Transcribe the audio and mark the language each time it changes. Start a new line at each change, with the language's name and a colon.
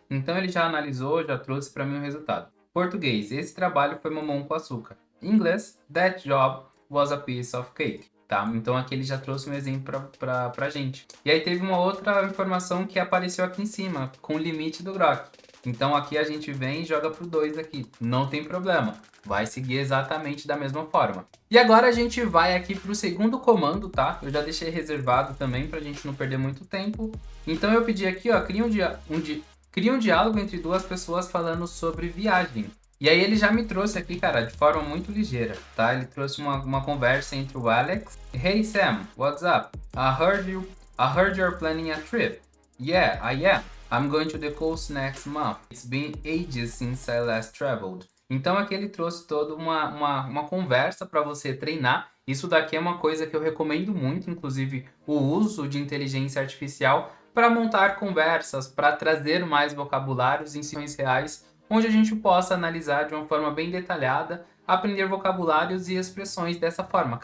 Portuguese: Então ele já analisou, já trouxe para mim o resultado. Português, esse trabalho foi mamão com açúcar.
English: Inglês, that job was a piece of cake.
Portuguese: Tá? Então aqui ele já trouxe um exemplo pra gente. E aí teve uma outra informação que apareceu aqui em cima, com o limite do Grok. Então aqui a gente vem e joga pro 2 aqui. Não tem problema. Vai seguir exatamente da mesma forma. E agora a gente vai aqui pro segundo comando, tá? Eu já deixei reservado também pra gente não perder muito tempo. Então eu pedi aqui, ó, cria um diálogo entre 2 pessoas falando sobre viagem. E aí ele já me trouxe aqui, cara, de forma muito ligeira, tá? Ele trouxe uma conversa entre o Alex.
English: Hey Sam, what's up? I heard you're planning a trip. Yeah, I am. I'm going to the coast next month. It's been ages since I last traveled.
Portuguese: Então aqui ele trouxe toda uma conversa para você treinar. Isso daqui é uma coisa que eu recomendo muito, inclusive o uso de inteligência artificial para montar conversas, para trazer mais vocabulários em situações reais, onde a gente possa analisar de uma forma bem detalhada, aprender vocabulários e expressões dessa forma.